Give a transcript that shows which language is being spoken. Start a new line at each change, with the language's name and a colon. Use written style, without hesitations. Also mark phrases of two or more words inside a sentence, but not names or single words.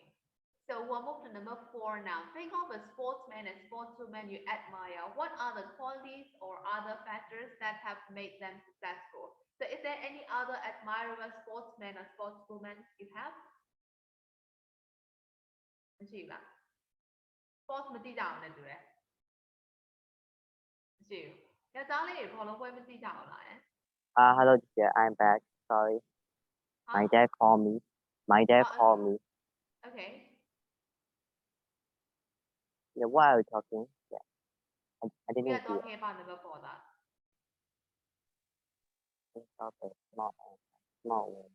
English: So we'll move to number 4 now. Think of a sportsman and sportswoman you admire. What are the qualities or other factors that have made them successful? So is there any other admirable sportsman or sportswoman you have?
Burmese: Sports မကြည့်ကြအောင်လည်းတူတယ်မရှိဘူးယောက်ျားလေးတွေဘောလုံးပွဲမကြည့်ကြအောင်လား
English: hello teacher I'm back sorry my Huh? dad called me Okay. yeah why are you talking yeah I We didn't are hear talking about number 4 that. okay small one